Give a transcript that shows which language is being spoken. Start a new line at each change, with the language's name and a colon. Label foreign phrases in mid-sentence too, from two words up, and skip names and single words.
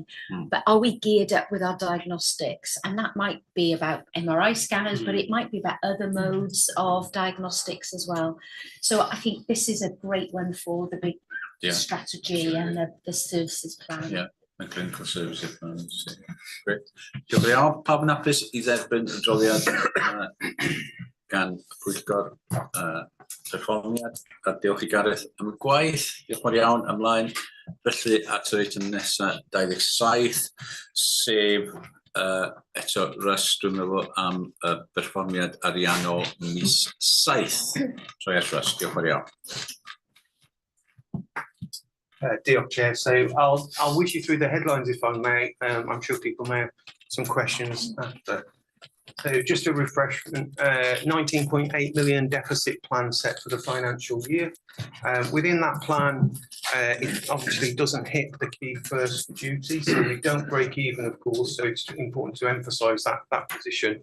English: But are we geared up with our diagnostics? And that might be about MRI scanners, but it might be about other modes of diagnostics as well. So I think this is a great one for the big strategy and the services plan. y clinical services plans.
Welsh: Grêt. Diolch yn fawr. Pawb yn hapus i dderbyn y adroddiad gan y pwyllgor perfformiad. A diolch i Gareth am y gwaith. Diolch yn fawr iawn ymlaen. Felly at yr eitem nesaf 27 sef eto Rys, dwi'n meddwl am perfformiad ariannol mis 7.
English: So yes,
Welsh: Rys, diolch yn fawr iawn. Diolch, Chair.
English: So I'll wish you through the headlines if I may. I'm sure people may have some questions after. So just a refreshment, 19.8 million deficit plan set for the financial year. Within that plan, it obviously doesn't hit the key first duty, so we don't break even, of course, so it's important to emphasise that position.